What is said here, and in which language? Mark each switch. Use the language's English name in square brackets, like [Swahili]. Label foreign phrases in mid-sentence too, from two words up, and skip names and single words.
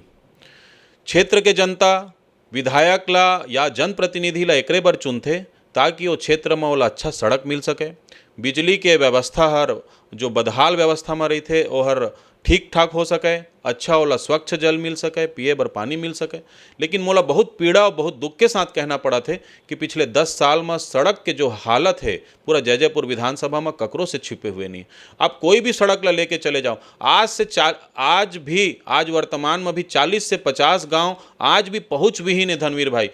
[Chhattisgarhi] क्षेत्र के जनता विधायक ला या जनप्रतिनिधि ला एकरे बर चुनथे ताकि वो क्षेत्र में ओला अच्छा सड़क मिल सके, बिजली के व्यवस्था हर जो बदहाल व्यवस्था में रही थे वो हर ठीक ठाक हो सके, अच्छा ओला स्वच्छ जल मिल सके, पिए बर पानी मिल सके। लेकिन मोला बहुत पीड़ा और बहुत दुख के साथ कहना पड़ा थे कि पिछले 10 साल में सड़क के जो हालत है पूरा जैजैपुर विधानसभा में ककरों से छिपे हुए नहीं। आप कोई भी सड़क ला लेके चले जाओ, आज वर्तमान में भी 40 से 50 गांव आज भी पहुँच विहीन है धनवीर भाई।